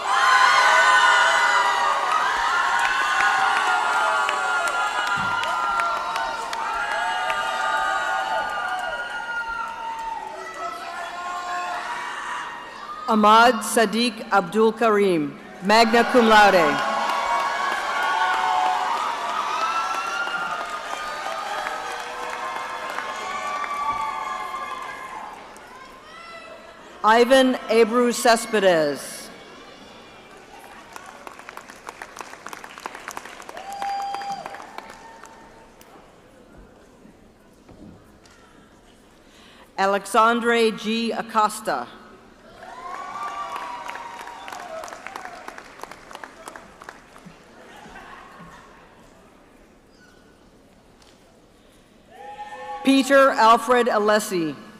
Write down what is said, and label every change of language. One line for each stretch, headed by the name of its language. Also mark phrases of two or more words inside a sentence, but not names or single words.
Latin: Ahmad Sadiq Abdul Karim, magna cum laude. Ivan Abreu Cespedes. Alexandre G. Acosta. Peter Alfred Alessi.